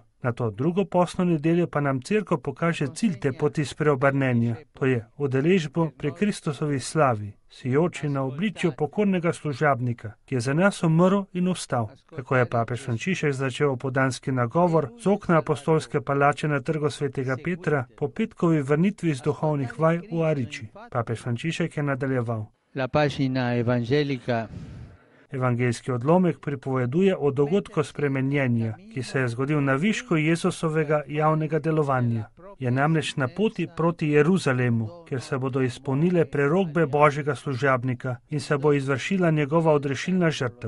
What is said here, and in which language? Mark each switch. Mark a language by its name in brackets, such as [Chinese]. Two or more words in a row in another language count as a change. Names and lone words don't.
[Slovenian] Na to drugo postno nedeljo pa nam Cerkev pokaže cilj te poti spreobrnenja, to je udeležbo pri Kristusovi slavi, sijoči na obličju pokornega služabnika, ki je za nas umrl in vstal. Kako je papež Frančišek začel opoldanski nagovor z okna apostolske palače na Trgu svetega Petra po petkovi vrnitvi iz duhovnih vaj v Ariči. Papež Frančišek je nadaljeval. [Italian] La pagina evangelica. [Slovenian] Evangeljski odlomek pripoveduje o dogodku spremenjenja, ki se je zgodil na višku Jezusovega javnega delovanja. Je namreč na poti proti Jeruzalemu, kjer se bodo izpolnile prerokbe Božjega služabnika in se bo izvršila njegova odrešilna žrtev.